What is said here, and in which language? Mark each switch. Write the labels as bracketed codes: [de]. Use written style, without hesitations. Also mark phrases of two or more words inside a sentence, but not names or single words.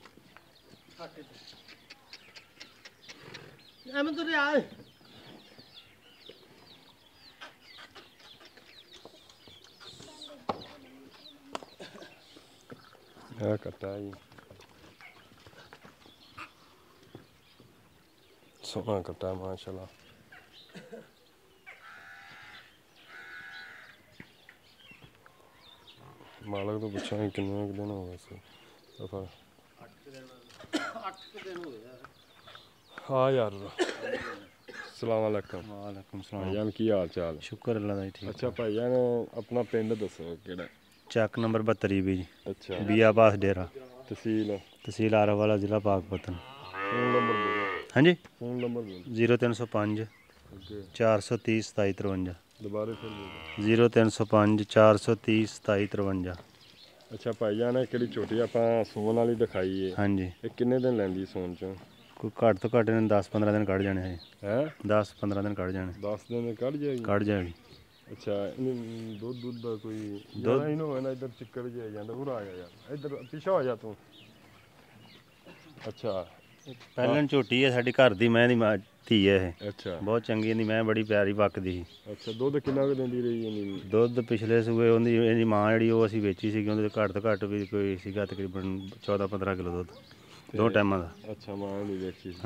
[pa] ਕੱਟਾ ਜੀ ਸੋਹਣਾ ਕੱਟਾ ਮਾਸ਼ਾਲਾਹ। ਮਾਲਕ ਤੋਂ ਪੁੱਛਾ ਕਿੰਨੇ ਦਿਨ ਹੋ ਗਏ ਸਫ਼ਰ। 8 ਦਿਨ ਹੋ ਗਏ। ਹਾਂ ਯਾਰ [ar] سلام عليكم. عليكم سلام. [pa] ਭਾਈਜਾਨ ਕੀ ਹਾਲ ਚਾਲ? ਸ਼ੁਕਰ ਅੱਲਾਹ ਦਾ ਠੀਕ। ਅੱਛਾ ਭਾਈਜਾਨ ਅਪਣਾ ਪਿੰਡ ਦੱਸੋ ਕਿਹੜਾ? ਚੱਕ ਨੰਬਰ 72 ਭੀ ਜੀ। अच्छा बियाबास डेरा, तहसील आरावाला, जिला पाकपतन। ਫ਼ੋਨ ਨੰਬਰ ਬੋਲੋ। ਹਾਂ ਜੀ, ਫ਼ੋਨ ਨੰਬਰ ਬੋਲੋ। 0305 430 2753। [ur] دوبارہ پھر بولو. [pa] 0305 430 2753। ਅੱਛਾ ਭਾਈਜਾਨ ਕਿਹੜੀ ਛੋਟੀ ਆਪਾਂ ਸੂਣ ਵਾਲੀ ਦਿਖਾਈ ਹੈ? ਹਾਂ ਜੀ। ਇਹ ਕਿੰਨੇ ਦਿਨ ਲੈਂਦੀ ਸੂਣ ਚੋਂ? ਕੋਈ ਘੱਟ ਤੋਂ ਘੱਟ 10-15 ਦਿਨ ਕੱਢ ਜਾਣੇ ਹੈ। 10-15 ਦਿਨ ਕੱਢ ਜਾਣੇ। 10 ਦਿਨ ਕੱਢ ਜਾਏਗੀ? ਕੱਢ ਜਾਏਗੀ। ਅੱਛਾ ਦੁੱਧ ਦੁੱਧ ਕਾ ਕੋਈ दुध ਇਹਨੂੰ ਹੈ ਨਾ ਇਧਰ ਚਿੱਕੜ ਜੇ ਜਾਤਾ ਉਰ ਆ ਗਿਆ ਯਾਰ, ਇਧਰ ਪਿੱਛਾ ਹੋ ਜਾ ਤੂੰ। अच्छा ਪਹਿਲਣ ਝੋਟੀ ਹੈ ਸਾਡੀ ਘਰ ਦੀ ਮੈਂ ਦੀ ਧੀ ਹੈ ਇਹ ਅੱਛਾ ਬਹੁਤ ਚੰਗੀ ਇਹਦੀ ਮੈਂ ਬੜੀ ਪਿਆਰੀ ਪੱਕਦੀ ਸੀ। ਅੱਛਾ ਦੁੱਧ ਕਿੰਨਾ ਕੁ ਦਿੰਦੀ ਰਹੀ ਇਹਨੀ? ਦੁੱਧ ਪਿਛਲੇ ਸੂਏ ਇਹਦੀ ਮਾਂ ਜਿਹੜੀ ਉਹ ਅਸੀਂ ਵੇਚੀ ਸੀਗੀ ਉਹਦੇ ਘੱਟ ਤੋਂ ਘੱਟ ਵੀ ਕੋਈ ਸੀਗਾ ਤਕਰੀਬਨ 14-15 ਕਿਲੋ ਦੁੱਧ 2 ਟਾਈਮਾਂ ਦਾ। ਅੱਛਾ ਮਾਂ ਨਹੀਂ ਵੇਚੀ ਸੀ।